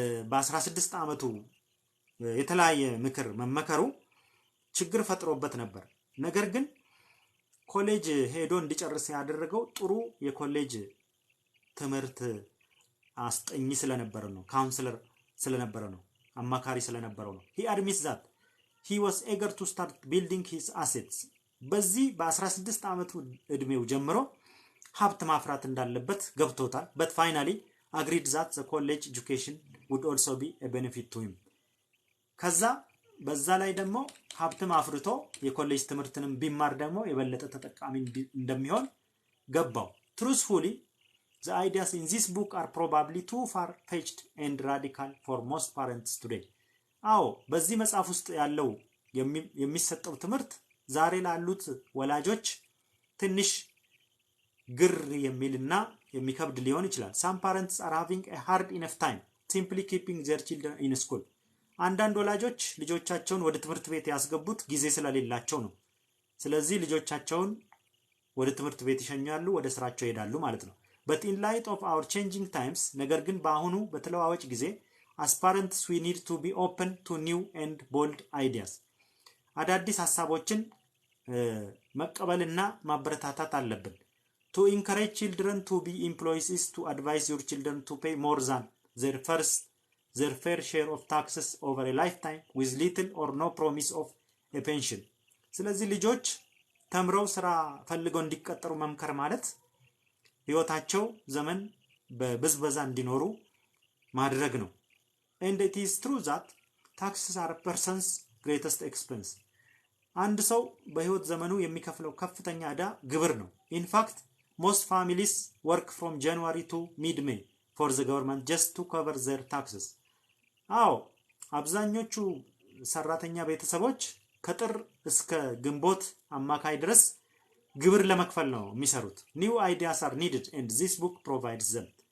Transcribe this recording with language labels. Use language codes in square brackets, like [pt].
[am] በ16 ዓመቱ የተለያየ ምክር መመከሩ ችግር ፈጥሮበት ነበር። ነገር ግን ኮሌጅ ሄዶ እንዲጨርስ ያደረገው ጥሩ የኮሌጅ ትምህርት አስጠኝ ስለነበረ ነው፣ ካውንሰለር ስለነበረ ነው፣ አማካሪ ስለነበረው ነው። [en] he admits that he was eager to start building his assets. [am] በዚህ በ16 ዓመቱ እድሜው ጀምሮ ሀብት ማፍራት እንዳለበት ገብቶታል። [en] but finally agreed that the college education would also be a benefit to him. [am] ከዛ በዛ ላይ ደግሞ ሀብትም አፍርቶ የኮሌጅ ትምህርትንም ቢማር ደግሞ የበለጠ ተጠቃሚ እንደሚሆን ገባው። [en] truthfully, the ideas in this book are probably too far-fetched and radical for most parents today. [am] አዎ በዚህ መጽሐፍ ውስጥ ያለው የሚሰጠው ትምህርት ዛሬ ላሉት ወላጆች ትንሽ ግር የሚልና የሚከብድ ሊሆን ይችላል። [en] some parents are having a hard enough time simply keeping their children in school. [am] አንዳንድ ወላጆች ልጆቻቸውን ወደ ትምህርት ቤት ያስገቡት ጊዜ ስለሌላቸው ነው። ስለዚህ ልጆቻቸውን ወደ ትምህርት ቤት ይሸኛሉ፣ ወደ ስራቸው ይሄዳሉ ማለት ነው። [en] but in light of our changing times, [am] ነገር ግን በአሁኑ በተለዋዋጭ ጊዜ [en] as parents we need to be open to new and bold ideas. [am] አዳዲስ ሐሳቦችን መቀበልና ማበረታታት አለብን። [en] to encourage children to be employees is to advise your children to pay more than their fair share of taxes over a lifetime with little or no promise of a pension. [am] ስለዚህ ልጆች ተምረው ስራ ፈልገው እንዲቀጠሩ መምከር ማለት ህይወታቸው ዘመን በብዝበዛ እንዲኖሩ ማድረግ ነው። [en] and it is true that taxes are a person's greatest expense. [am] አንድ ሰው በህይወት ዘመኑ የሚከፍለው ከፍተኛ ዕዳ ግብር ነው። [en] in fact, most families work from January to mid-May for the government just to cover their taxes. [am] አዎ አብዛኞቹ ሰራተኛ ቤተሰቦች ከጥር እስከ ግንቦት አማካይ ድረስ ግብር ለመክፈል ነው የሚሰሩት። [en] new ideas are needed and this book provides them.